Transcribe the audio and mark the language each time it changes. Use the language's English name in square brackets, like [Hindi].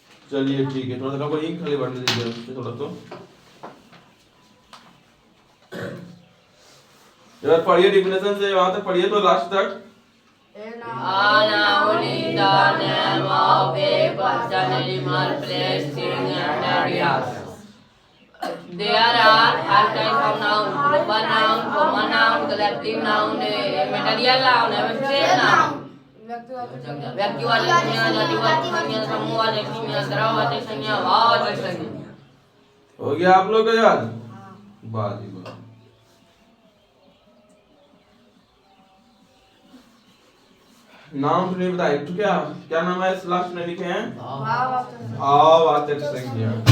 [Hindi] चलिए ठीक है, थोड़ा सा इंक खाली बढ़ने दीजिए थोड़ा। तो जरा पढ़िए डिफिनेशन से, वहां तक पढ़िए तो लास्ट तक। [English] A noun is the name of a person, animal, place, thing, and areas. There are 5 types of noun: proper noun, common noun, collective noun, material noun, abstract noun. [Hindi] व्यक्तिवाचक संज्ञा, जातिवाचक संज्ञा, समूहवाचक संज्ञा, द्रव्यवाचक संज्ञा, भाववाचक संज्ञा। हो गया आप लोग का याद? बात ही बात। नाम तो नहीं बताया, तो क्या नाम है? इस लास्ट में लिखे हैं भाववाचक संज्ञा।